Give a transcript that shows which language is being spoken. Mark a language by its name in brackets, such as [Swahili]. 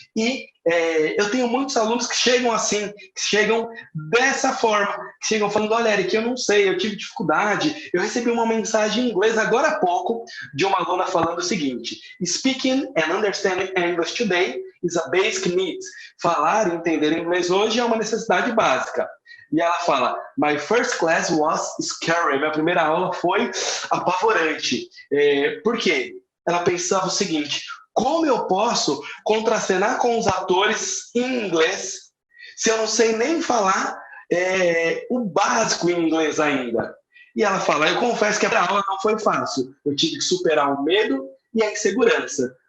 [Portuguese] E eu tenho muitos alunos que chegam assim, que chegam dessa forma, que chegam falando, olha, Eric, eu não sei, eu tive dificuldade. Eu recebi uma mensagem em inglês agora há pouco de uma aluna falando o seguinte: [English] Speaking and understanding English today is a basic need. [Portuguese] Falar e entender inglês hoje é uma necessidade básica. E ela fala, [English] my first class was scary. [Portuguese] Minha primeira aula foi apavorante. Por quê? Ela pensava o seguinte, como eu posso contracenar com os atores em inglês se eu não sei nem falar o básico em inglês ainda? E ela fala, eu confesso que a aula não foi fácil. Eu tive que superar o medo e a insegurança.